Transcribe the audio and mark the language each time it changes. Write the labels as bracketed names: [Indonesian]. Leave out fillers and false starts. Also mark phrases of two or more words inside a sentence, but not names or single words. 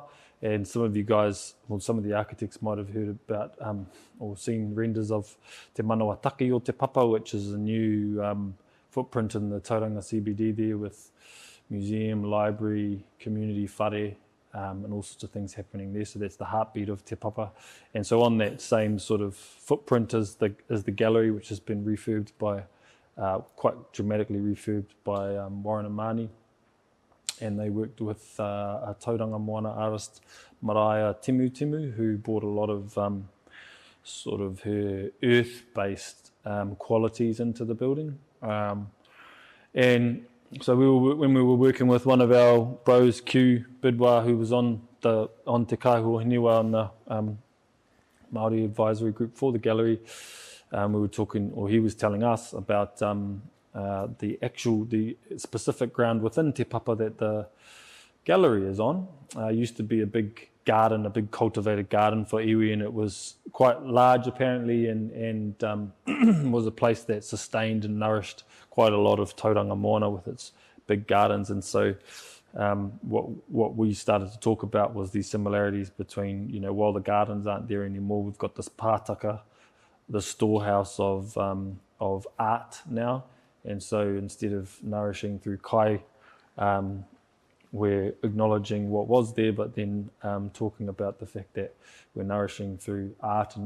[English] And some of you guys, well, some of the architects might have heard about or seen renders of Te Manawataki o Te Papa, which is a new footprint in the Tauranga CBD there with museum, library, community whare, and all sorts of things happening there. So that's the heartbeat of Te Papa. And so on that same sort of footprint is the gallery, which has been refurbed by, quite dramatically refurbed by Warren and Māni. And they worked with a tauranga moana artist, Maraia Timu, who brought a lot of sort of her earth-based qualities into the building. And so when we were working with one of our bros, Q Bidwa, who was on Te Kahu o Hinewa on the Māori advisory group for the gallery, we were talking, or he was telling us about the specific ground within Te Papa that the gallery is on. Used to be a big garden, a big cultivated garden for iwi, and it was quite large apparently, and was a place that sustained and nourished quite a lot of tauranga moana with its big gardens. And so what we started to talk about was these similarities between, you know, while the gardens aren't there anymore, we've got this pātaka, the storehouse of art now. And so instead of nourishing through kai, we're acknowledging what was there, but then talking about the fact that we're nourishing through art and